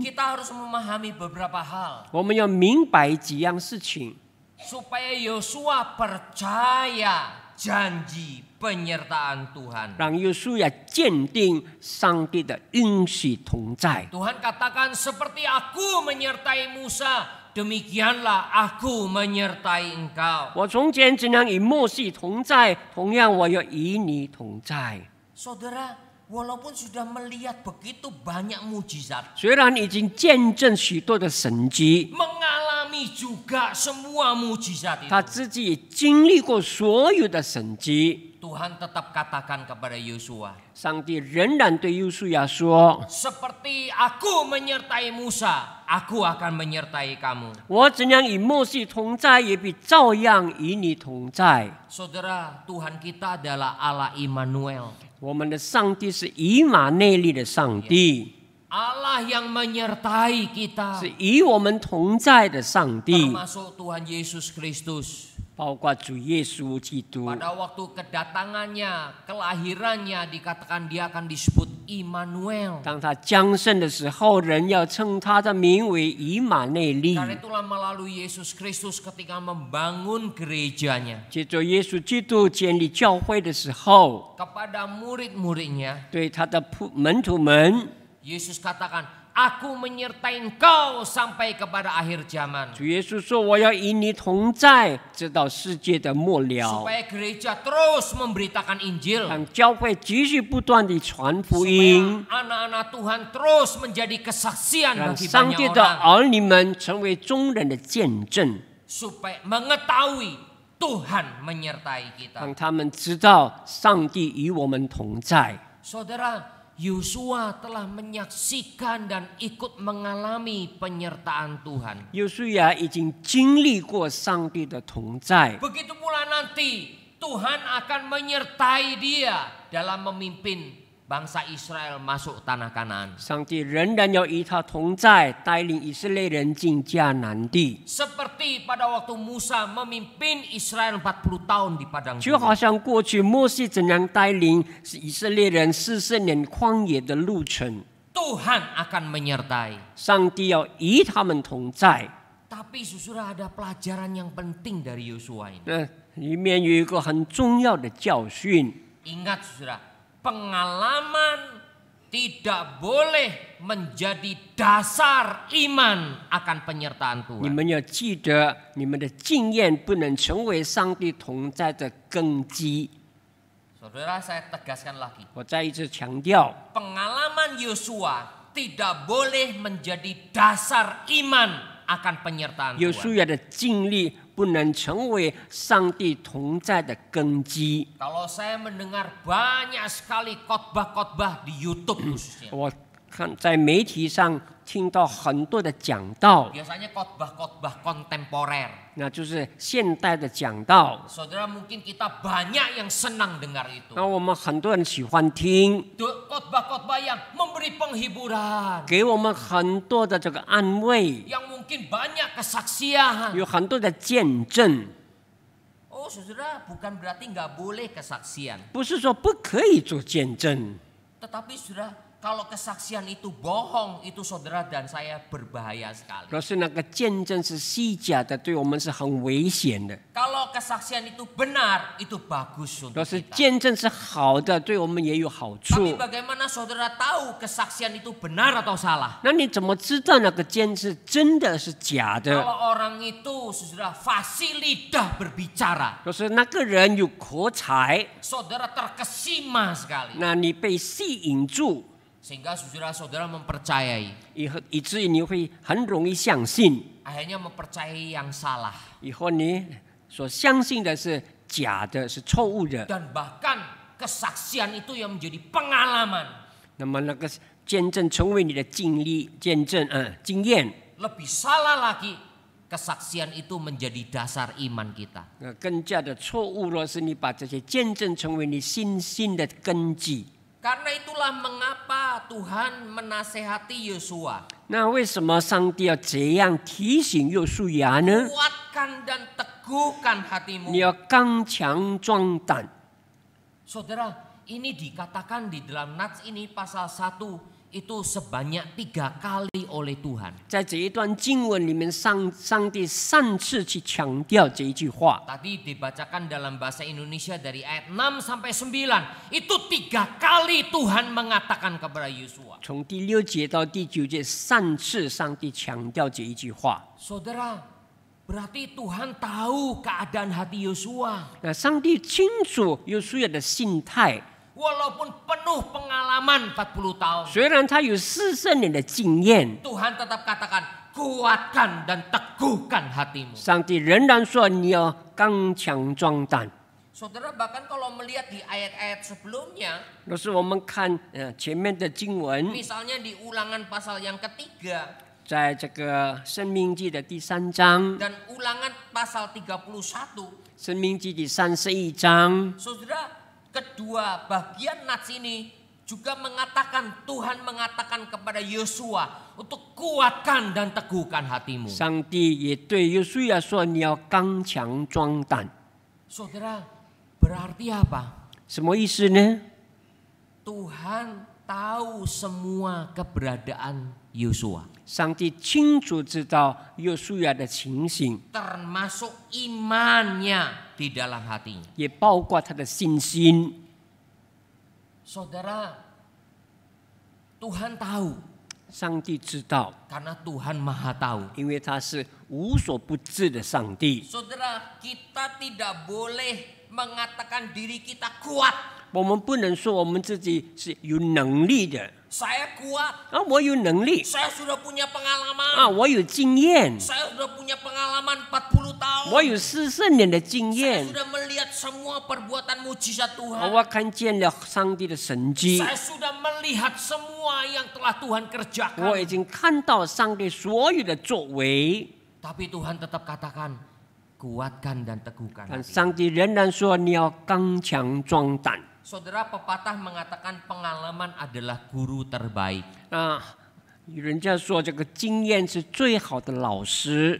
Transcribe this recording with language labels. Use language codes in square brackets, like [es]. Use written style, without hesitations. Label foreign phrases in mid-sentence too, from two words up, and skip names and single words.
[id] kita harus memahami beberapa hal [zh] 我们要明白几样事情， [id] supaya Yosua percaya janji penyertaan Tuhan. [zh] 让约书亚坚定上帝的应许同在。 [id] Tuhan katakan, seperti aku menyertai Musa, demikianlah aku menyertai engkau. [zh] 我从前怎样与摩西同在，同样我要与你同在。 [id] Saudara, walaupun sudah melihat begitu banyak mujizat, [zh] 虽然已经见证许多的神迹， [id] mengalami juga semua mujizat [zh] 他 [id] itu, [zh] 自己也经历过所有的神迹。 [id] Tuhan tetap katakan kepada Yosua, [zh] 上帝仍然对约书亚说 [id] seperti aku menyertai Musa, aku akan menyertai kamu.：“ [zh] 我怎样与摩西同在，也必照样与你同在。” [id] Saudara, Tuhan kita adalah Allah Immanuel, [zh] 我们的上帝是以马内利的上帝， [id] Allah yang menyertai kita, [zh] 是与我们同在的上帝， [id] termasuk Tuhan Yesus Kristus. [zh] 包括主耶稣基督。 [id] Pada waktu kedatangannya, kelahirannya, dikatakan dia akan disebut Immanuel. [zh] 当他降生的时候，人要称他的名为以马内利。 [id] Karena itulah melalui Yesus Kristus ketika membangun gerejanya, [zh] 接着耶稣基督建立教会的时候， [id] kepada murid-muridnya, [zh] 对他的门徒们， [id] Yesus katakan, aku menyertai engkau sampai kepada akhir zaman. [zh] 主耶稣说：“我要与你同在，直到世界的末了。” [id] Supaya gereja terus memberitakan Injil. [zh] 让教会继续不断地传福音， [id] Supaya anak-anak Tuhan terus menjadi kesaksian [zh] 让 [id] bagi [zh] 上帝 [id] banyak [zh] 的 [id] orang. [zh] 儿女们成为众人的见证， [id] Supaya mengetahui Tuhan menyertai kita. [zh] 让他们知道上帝与我们同在。 [id] Saudara, Yosua telah menyaksikan dan ikut mengalami penyertaan Tuhan. [zh] 约书亚已经经历过上帝的同在， [id] Begitu pula nanti Tuhan akan menyertai dia dalam memimpin bangsa Israel masuk tanah Kanaan. [zh] 上帝仍然要与他同在，带领以色列人进迦南地， [id] Seperti pada waktu Musa memimpin Israel 40 tahun di padang [zh] 就好 [id] gurun. [zh] 像过去摩西怎样带领以色列人40年旷野的路程， [id] Tuhan akan menyertai. [zh] 上帝要与他们同在。 [id] Tapi saudara, ada pelajaran yang penting dari Yosua ini. [zh] 那里面有一个很重要的教训。 [id] Ingat saudara, pengalaman tidak boleh menjadi dasar iman akan penyertaan [zh] 你 [id] Tuhan. [zh] 们要记得，你们的经验不能成为上帝同在的根基。 [id] Saudara, saya tegaskan lagi. [zh] 我再一次强调， [id] Pengalaman Yosua tidak boleh menjadi dasar iman akan penyertaan [zh] 约 [id] Tuhan. [zh] 书亚的经历不能成为上帝同在的根基。 [id] Kalau saya mendengar banyak sekali khotbah-khotbah di YouTube khususnya. [zh] 我看在媒体上听到很多的讲道， [id] Biasanya khotbah-khotbah kontemporer. [zh] 那就是现代的讲道。 [id] Saudara, mungkin kita banyak yang senang dengar itu. [zh] 那我们很多人喜欢听， [id] Khotbah-khotbah yang memberi penghiburan. [zh] 给我们很多的这个安慰， [id] Yang mungkin banyak kesaksian. [zh] 有很多的见证。 [id] Oh saudara, bukan berarti nggak boleh kesaksian. [zh] 不是说不可以做见证， [id] Tetapi saudara, kalau kesaksian itu bohong, itu saudara dan saya berbahaya sekali. [zh] 若是那个见证是虚假的，对我们是很危险的。 [id] Kalau kesaksian itu benar, itu bagus [zh] 若 [id] untuk [zh] 是 [id] kita. [zh] 见证是好的，对我们也有好 [id] Tapi [zh] 处。 [id] bagaimana saudara tahu kesaksian itu benar atau salah? [zh] 那你怎么知道那个见证是真的是假的？ [id] Kalau orang itu saudara fasih lidah berbicara, [zh] 若是那个人有口才， [id] saudara terkesima sekali. [zh] 那你被吸引住， [id] Sehingga saudara-saudara mempercayai. [zh] 以至于你会很容易相信， [id] Akhirnya mempercayai yang salah. [zh] 以后你所相信的是假的，是错误的。 [id] Dan bahkan kesaksian itu yang menjadi pengalaman. [zh] 那么那个见证成为你的经历、见证、经验。 [id] Lebih salah lagi, kesaksian itu menjadi dasar iman kita. [zh] 更加的错误，若是你把这些见证成为你信心的根基。 [id] Karena itulah mengapa Tuhan menasehati Yosua. [zh] 那为什么上帝要这样提醒约书亚呢？ [id] Kuatkan dan teguhkan [zh] 你 [id] hatimu. [zh] 要刚强壮胆。 [id] Saudara, ini dikatakan di dalam Nats ini pasal 1 itu sebanyak 3 kali oleh Tuhan. [zh] 在这一段经文里面，上帝3次去强调这一句话。 [id] Tadi dibacakan dalam bahasa Indonesia dari ayat 6 sampai 9. Itu 3 kali Tuhan mengatakan kepada Yosua. [zh] 从第6节到第9节，3次上帝强调这一句话。 [id] Saudara, berarti Tuhan tahu keadaan hati Yosua. [zh] 那上帝清楚约书亚的心态， [id] Walaupun penuh pengalaman 40 tahun. [zh] 虽然他有40年的经验， [id] Tuhan tetap katakan, kuatkan dan teguhkan hatimu. [zh] 上帝仍然说你要刚强壮胆。 [id] Saudara, bahkan kalau melihat di ayat-ayat sebelumnya, [zh] 若是我们看前面的经文， [id] misalnya di ulangan pasal yang ketiga [zh] 在这个申命记的第3章， [id] dan ulangan pasal 31, [zh] 申命记第31章， [id] saudara, kedua bagian Nats ini juga mengatakan, Tuhan mengatakan kepada Yosua untuk kuatkan dan teguhkan hatimu. [zh] 上帝也对约书亚说：“你要刚强壮胆。 [id] Saudara, berarti apa? ” [zh] 什么意思呢？ [id] Tuhan tahu semua keberadaan Yosua, [zh] 上帝清楚知道约书亚的情形， [id] termasuk imannya di dalam hatinya. [zh] 也包括他的信心。 [id] Saudara, Tuhan tahu [zh] 上帝知道， [id] karena Tuhan Maha Tahu. [zh] 因为他是无所不知的上帝。 [id] Saudara, kita tidak boleh mengatakan diri kita kuat. [zh] 我们不能说我们自己是有能力的 [id] Saya kuat, [zh] 啊，我有能力 [id] saya sudah punya pengalaman. [zh] 啊，我有经验， [id] Saya sudah punya pengalaman 40 tahun. [zh] 我有40年的经 [id] Saya [zh] 验， [id] sudah melihat semua perbuatan mujizat [zh] 啊 [id] Tuhan. [zh] 我看见了上帝的神迹， [id] Saya sudah melihat semua yang telah Tuhan [zh] 我 [id] kerjakan. [zh] 已经看到上帝所有的作为。 [id] Tapi Tuhan tetap katakan, kuatkan dan teguhkan [zh] 但 [id] hati. [zh] 上帝仍然说你要刚强壮胆。 [id] Saudara, pepatah mengatakan pengalaman adalah guru terbaik. [zh] 啊，人家说这个经验是最好的老师，